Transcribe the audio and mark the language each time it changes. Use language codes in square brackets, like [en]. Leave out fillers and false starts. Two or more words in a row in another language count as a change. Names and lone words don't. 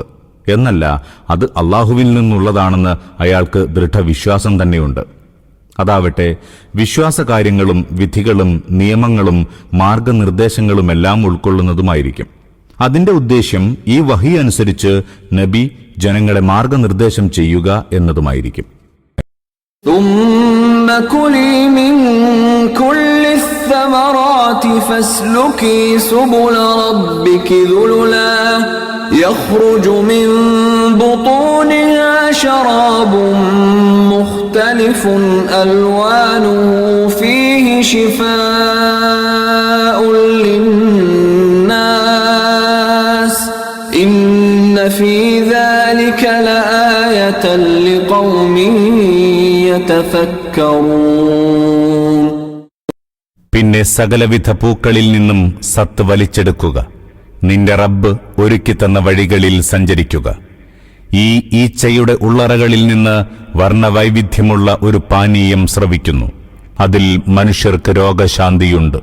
[ml] എന്നല്ല, അത് അള്ളാഹുവിൽ നിന്നുള്ളതാണെന്ന് അയാൾക്ക് ദൃഢവിശ്വാസം തന്നെയുണ്ട്. അതാവട്ടെ വിശ്വാസകാര്യങ്ങളും വിധികളും നിയമങ്ങളും മാർഗനിർദ്ദേശങ്ങളുമെല്ലാം ഉൾക്കൊള്ളുന്നതുമായിരിക്കും. അതിന്റെ ഉദ്ദേശ്യം ഈ വഹി അനുസരിച്ച് നബി ജനങ്ങളെ മാർഗനിർദ്ദേശം ചെയ്യുക എന്നതുമായിരിക്കും. [ar] ثم كلي من كل الثمرات فاسلكي سبل ربك ذللا يخرج من بطونها شراب مختلف ألوانه فيه شفاء للناس إن في ذلك لآية لقوم يتفكرون. [ml] പിന്നെ സകലവിധ പൂക്കളിൽ നിന്നും സത്ത് വലിച്ചെടുക്കുക. നിന്റെ റബ്ബ് ഒരുക്കി തന്ന വഴികളിൽ സഞ്ചരിക്കുക. ഈ ഈച്ചയുടെ ഉള്ളറകളിൽ നിന്ന് വർണ്ണവൈവിധ്യമുള്ള ഒരു പാനീയം സ്രവിക്കുന്നു. അതിൽ മനുഷ്യർക്ക് രോഗശാന്തിയുണ്ട്.